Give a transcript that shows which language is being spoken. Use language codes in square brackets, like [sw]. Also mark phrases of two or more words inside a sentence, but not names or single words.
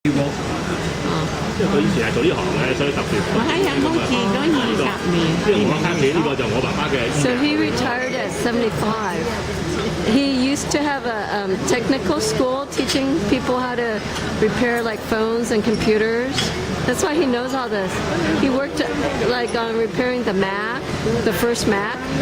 [yue] 因為佢以前係做呢行嘅，所以特別。我喺有冇見過20年？即係我屋企呢個就我爸爸嘅。 [en] So he retired at 75. He used to have a technical school teaching people how to repair like phones and computers. That's why he knows all this. He worked like on repairing the Mac, the first Mac.